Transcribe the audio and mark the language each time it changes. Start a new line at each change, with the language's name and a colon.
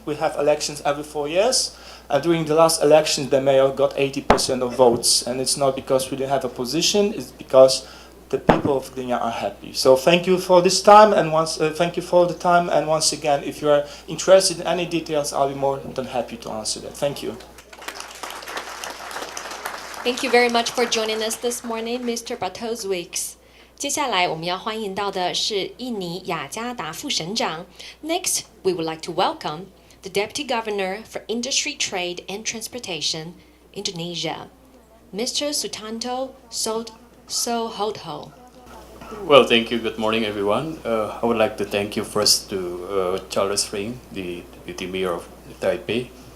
English: We have elections every 4 years. During the last election, the mayor got 80% of votes, and it's not because we didn't have a position, it's because the people of Gdynia are happy. So thank you for this time, and thank you for the time, and once again, if you are interested in any details, I'll be more than happy to answer that. Thank you. Thank you very much for joining us this morning, Mr. Bartoswiks.
Chinese: 接下来我们要欢迎到的是印尼雅加达副省长。
English: Next, we would like to welcome the Deputy Governor for Industry, Trade and Transportation, Indonesia, Mr. Sutanto Sohodho. Well, thank you. Good morning, everyone. I would like to thank you first to Charles Ring, the Deputy Mayor of Taipei.